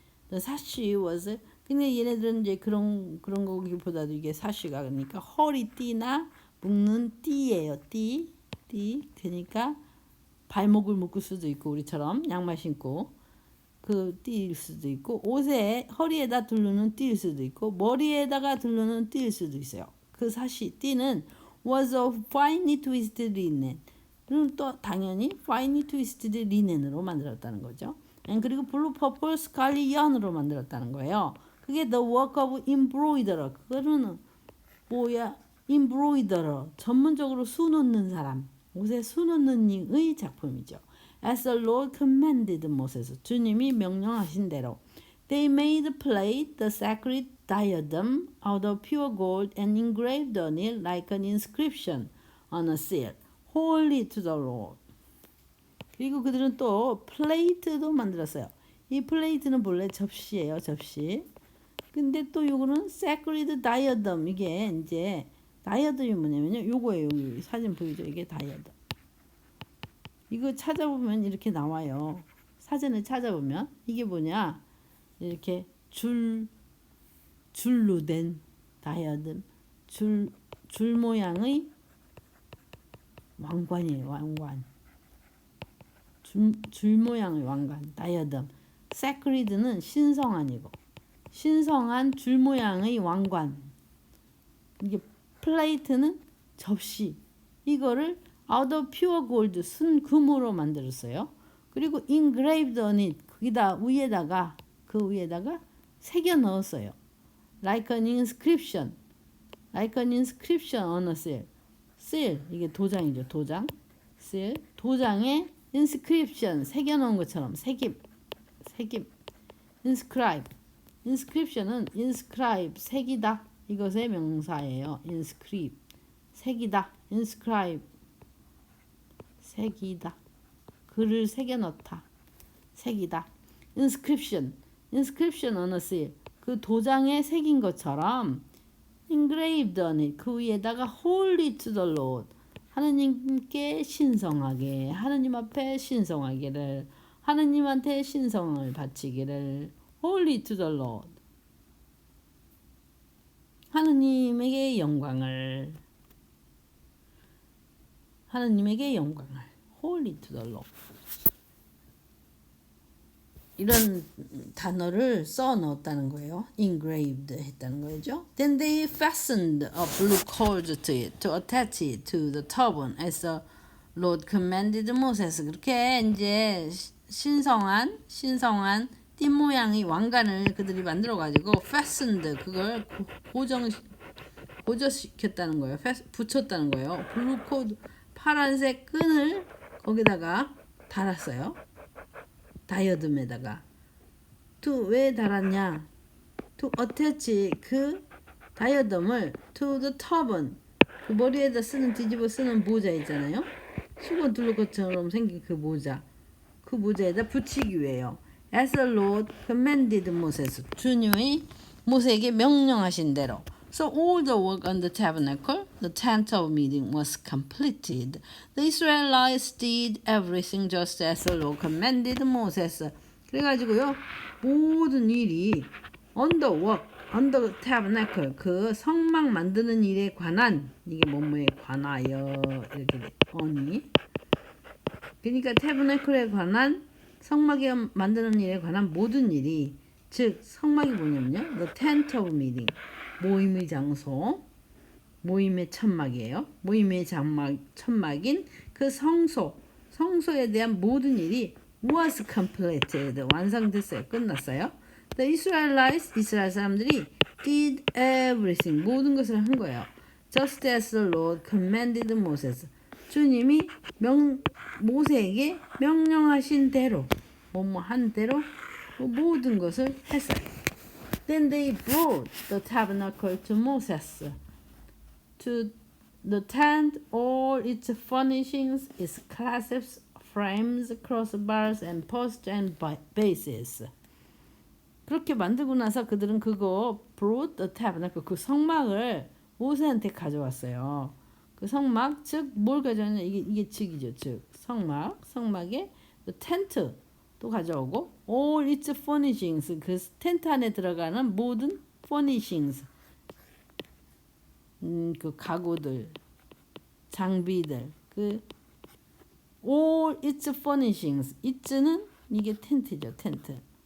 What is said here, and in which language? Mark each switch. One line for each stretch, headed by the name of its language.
English: The sash was
Korean: 근데 얘네들은 이제 그런 거기보다도 이게 사시가 그러니까 허리띠나 묶는 띠예요. 띠. 그러니까 발목을 묶을 수도 있고 우리처럼 양말 신고 그 띠일 수도 있고 옷에 허리에다 두르는 띠일 수도 있고 머리에다가 두르는 띠일 수도 있어요. 그 띠는
English: was of finely twisted linen.
Korean: 그럼 또 당연히
English: finely twisted linen
Korean: 으로 만들었다는 거죠. 그리고
English: blue, purple, scarlet yarn
Korean: 으로 만들었다는 거예요.
English: 그게 the work of embroiderer.
Korean: 그거는 뭐야?
English: embroiderer.
Korean: 전문적으로 수 놓는 사람. 옷에 수 놓는 이의 작품이죠.
English: As the Lord commanded Moses.
Korean: 주님이 명령하신 대로.
English: They made plate, the sacred diadem, out of pure gold and engraved on it like an inscription on a seal. Holy to the Lord.
Korean: 그리고 그들은 또 플레이트도 만들었어요. 이 플레이트는 본래 접시예요, 접시. 근데 또 요거는 sacred diadem. 이게 이제 다이어덤이 뭐냐면요. 요거예요. 여기 사진 보이죠? 이게 다이어덤. 이거 찾아보면 이렇게 나와요. 사진을 찾아보면 이게 뭐냐? 이렇게 줄로 된 다이어덤. 줄 모양의 왕관이에요. 왕관. 줄 모양의 왕관. 다이어덤. sacred는 신성한이고 신성한 줄 모양의 왕관. 이게 플레이트는 접시. 이거를
English: out of pure gold
Korean: 순 금으로 만들었어요. 그리고
English: engraved on it
Korean: 거기다 위에다가 그 위에다가 새겨 넣었어요.
English: like an inscription. like an inscription on a seal.
Korean: seal 이게 도장이죠. 도장. seal 도장에 inscription 새겨 놓은 것처럼 새김. inscribe. inscription은 inscribe 새기다. 이것의 명사예요. inscribe 새기다. inscribe 새기다. 글을 새겨 넣다. 새기다.
English: inscription on a seal.
Korean: 그 도장에 새긴 것처럼
English: engraved on it.
Korean: 그 위에다가
English: holy to the Lord.
Korean: 하느님께 신성하게. 하느님 앞에 신성하기를. 하느님한테 신성을 바치기를.
English: holy to the Lord.
Korean: 하느님에게 영광을. 하느님에게 영광을.
English: holy to the Lord.
Korean: 이런 단어를 써 넣었다는 거예요. engraved 했다는 거죠.
English: Then they fastened a blue cord to it to attach it to the turban as the Lord commanded Moses.
Korean: 그렇게 이제 신성한 띠 모양의 왕관을 그들이 만들어 가지고 fastened 그걸 고정시켰다는 거예요. 붙였다는 거예요. 블루 코드 파란색 끈을 거기다가 달았어요. 다이어덤에다가. 왜 달았냐?
English: To attach
Korean: 그 다이어덤을
English: to the turban.
Korean: 그 머리에다 뒤집어 쓰는 모자 있잖아요. 수건 둘러 것처럼 생긴 그 모자. 그 모자에다 붙이기 위해요.
English: As the Lord commanded Moses.
Korean: 주님이 모세에게 명령하신 대로.
English: So all the work on the tabernacle, the tent of meeting, was completed. The Israelites did everything just as the Lord commanded Moses.
Korean: 그래가지고요, 모든 일이
English: on the work, on the tabernacle,
Korean: 그 성막 만드는 일에 관한, 이게 뭐뭐에 관하여 이렇게 돼, on이. 그러니까 tabernacle에 관한 성막에 만드는 일에 관한 모든 일이, 즉 성막이 뭐냐면요,
English: the tent of meeting.
Korean: 모임의 장소, 모임의 천막이에요. 모임의 천막인 그 성소에 대한 모든 일이
English: was completed,
Korean: 완성됐어요. 끝났어요. The Israelites, 이스라엘 사람들이
English: did everything,
Korean: 모든 것을 한 거예요.
English: Just as the Lord commanded Moses.
Korean: 주님이 모세에게 명령하신 대로, 한 대로 모든 것을 했어요.
English: Then they brought the tabernacle to Moses, to the tent, all its furnishings, its clasps, frames, crossbars, and posts and bases.
Korean: 그렇게 만들고 나서 그들은 그거
English: brought the tabernacle,
Korean: 그 성막을 모세한테 가져왔어요. 그 성막, 즉 뭘 가져왔냐? 이게 즉이죠. 즉 성막에 the tent 또 가져오고
English: all its furnishings,
Korean: 그 텐트 안에 들어가는 모든 furnishings, 그 가구들, 장비들, 그 all its furnishings, it는 이게 텐트죠. 텐트.